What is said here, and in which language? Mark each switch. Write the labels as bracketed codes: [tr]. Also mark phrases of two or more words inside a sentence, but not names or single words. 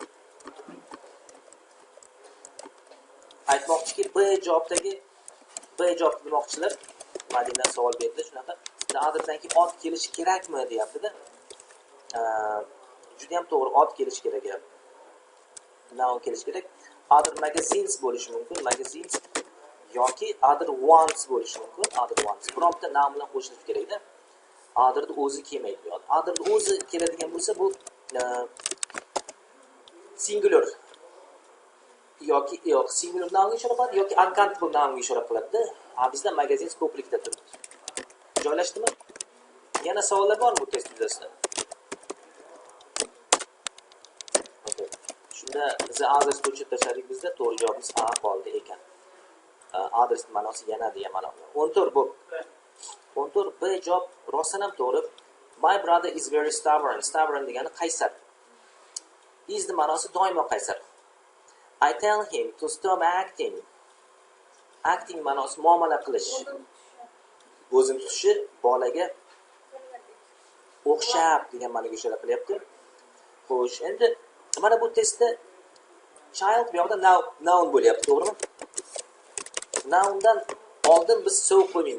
[uz] Aytmoqchiki, B javob demoqchilar. Madina savol berdi shunaqa. Otherdan keyin ot kelish kerakmi deyapti-da. Juda ham to'g'ri, ot kelish kerak edi. Noun kelish kerak. [en] Other magazines [uz] bo'lishi mumkin, magazines yoki [en] other ones [uz] bo'lishi mumkin, [en] other ones. [uz] Bironta noun bilan qo'shilishi kerak-da. Other'ni o'zi kelmaydi bu yerda. Other'ni o'zi keladigan bo'lsa bu singular yoki singular nounga ishora qiladi yoki uncountable nounga ishora qiladi. Bizda magazins ko'plikda turibdi. Joylashdimi? Yana savollar bormi bu test yuzasidan? Okay. Shunda [en] the others [uz] bo'yicha tashladik bizda to'g'ri javobimiz A qoldi ekan. Others ma'nosi yana degan ma'no. 14 bu. 14 B javob rostdan ham to'g'ri. [en] My brother is very stubborn. [uz] Stubborn degani qaysar. [en] Is the [uz] ma'nosi doimo qaysar. [en] I tell him to stop acting. [uz] Acting ma'nosi muomala qilish. O'zini tutishi bolaga o'xshab degan ma'noga ishora qilyapti. Xo'sh, endi mana bu testda child bu yoqda noun bo'lyapti, to'g'rimi? Noundan oldin biz so qo'ymaymiz.